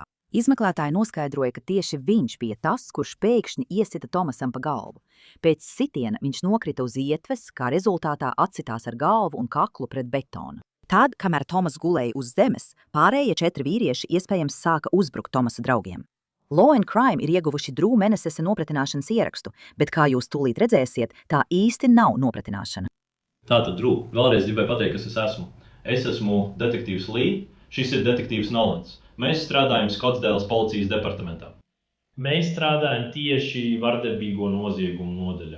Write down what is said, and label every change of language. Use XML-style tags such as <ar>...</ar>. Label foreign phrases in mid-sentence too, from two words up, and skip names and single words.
<lv>Izmeklētāji noskaidroja, ka tieši viņš bija tas, kurš pēkšņi iesita Tomasam pa galvu. Pēc sitiena viņš nokrita uz ietves, kā rezultātā atsitās ar galvu un kaklu pret betonu. Tad, kamēr Tomas gulēja uz zemes, pārējie 4 vīrieši iespējams sāka uzbrukt Tomasa draugiem. Law and Crime ir ieguvuši Drew Menesesa nopratināšanas ierakstu, bet, kā jūs tūlīt redzēsiet, tā īsti nav nopratināšana. Tātad, Drew, vēlreiz gribēju pateikt, kas es esmu. Es esmu detektīvs Lee, šis ir detektīvs Nolans. Mēs strādājam Skotsdēlas policijas departamentā. Mēs strādājam tieši vardarbīgo noziegumu nodaļā.</lv>